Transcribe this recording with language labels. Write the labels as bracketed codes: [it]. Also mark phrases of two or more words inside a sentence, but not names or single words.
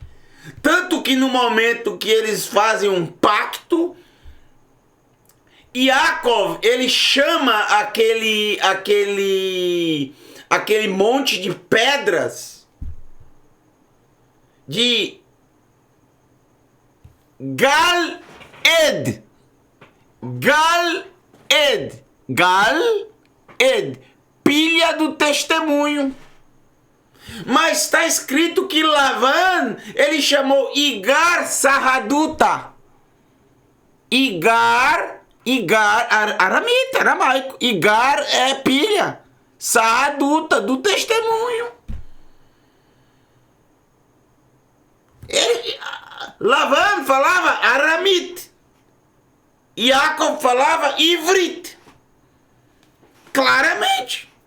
[pt] Tanto que no momento que eles fazem um pacto, Yaakov, ele chama aquele monte de pedras de Gal-Ed. Gal-Ed. Gal-Ed. Pilha do testemunho. Mas está escrito que Lavan, ele chamou Igar Sarraduta. Igar, aramita, aramaico. Igar é pilha. Sarraduta, do testemunho. Lavan falava aramite. Yaakov falava ivrit. Claramente.